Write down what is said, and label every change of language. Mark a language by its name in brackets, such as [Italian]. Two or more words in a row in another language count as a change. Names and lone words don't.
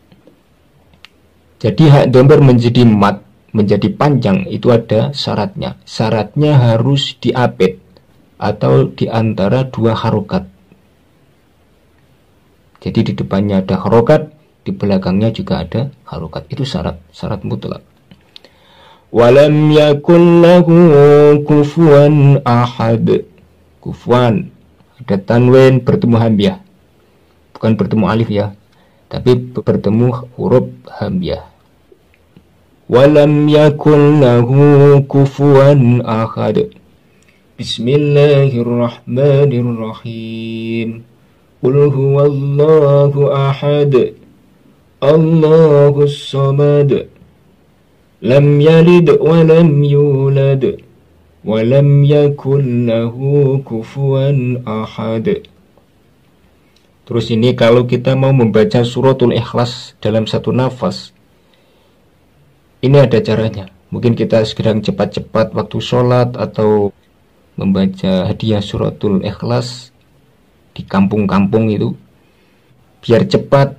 [Indonesian] Jadi hak domir menjadi mat, menjadi panjang, itu ada syaratnya. Syaratnya harus diapit atau di antara dua harokat. Jadi di depannya ada harokat, di belakangnya juga ada harokat. Itu syarat mutlak. [Arabic] ولم يكن له كفوا أحد. Kufuwan, [Indonesian] ada tanwin bertemu hamzah, bukan bertemu alif ya, tapi bertemu huruf hamzah. [Arabic] ولم يكن له كفوا أحد. Bismillahirrahmanirrahim. قل هو الله أحد الله الصمد لم يلد ولم يولد ولم يكل له كفوا أحد. [Indonesian] Terus ini kalau kita mau membaca suratul Ikhlas dalam satu nafas, ini ada caranya. Mungkin kita sedang cepat-cepat waktu sholat atau membaca hadiah suratul Ikhlas di kampung-kampung itu, biar cepat.